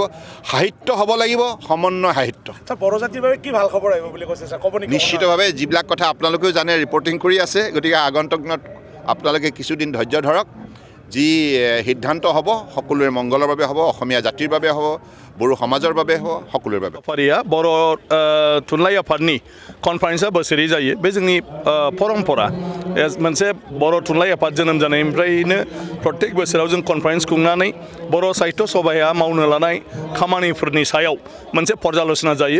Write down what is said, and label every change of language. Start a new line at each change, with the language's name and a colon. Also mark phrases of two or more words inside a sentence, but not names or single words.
Assamese: সাহিত্য হ'ব লাগিব সমন্বয় সাহিত্য। বড়ো জাতিৰ বাবে কি ভাল খবৰ আহিব বুলি কৈছে ছাৰ, ক'ব নেকি? নিশ্চিতভাৱে যিবিলাক কথা আপোনালোকেও জানে ৰিপৰ্টিং কৰি আছে। গতিকে আগন্তুক দিনত আপোনালোকে কিছুদিন ধৈৰ্য ধৰক। যি সিদ্ধান্ত হ'ব সকলোৰে মংগলৰ বাবে হ'ব, অসমীয়া জাতিৰ বাবে হ'ব, বড়ো সমাজৰ বাবে হ'ব, সকলোৰে বাবে।
Bodo: फारिया बर' थुनलाइ आफादनि कनफारेन्सआ बोसोरै जायो। बे जोंनि परम्परा मोनसे बर' थुनलाइ आफाद जोनोम जानायनिफ्रायनो प्रत्येक बोसोराव जों कनफारेन्स खुंनानै बर' साहित्य सभाया मावनो लानाय खामानिफोरनि सायाव मोनसे पर्यालोचना जायो।